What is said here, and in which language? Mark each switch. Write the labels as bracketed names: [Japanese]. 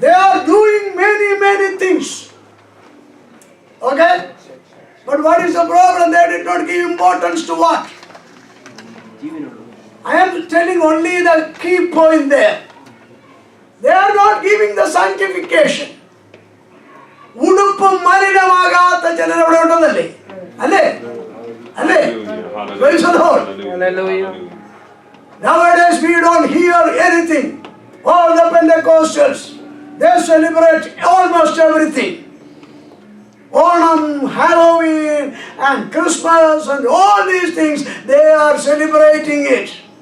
[English] They are doing many things. Okay? But what is the problem? They did not give importance to what? I am telling only the key point there. They are not giving the sanctification. [Malayalam] ഉടുപ്പും മലിനമാകാത്ത ചിലർ അവിടെ ഉണ്ടെന്നല്ലേ? അല്ലേ? അല്ലേ? [English] Praise the Lord. Hallelujah. Nowadays we don't hear anything. All the Pentecostals, they celebrate almost everything. Onam, Halloween, and Christmas, and all these things, they are celebrating it.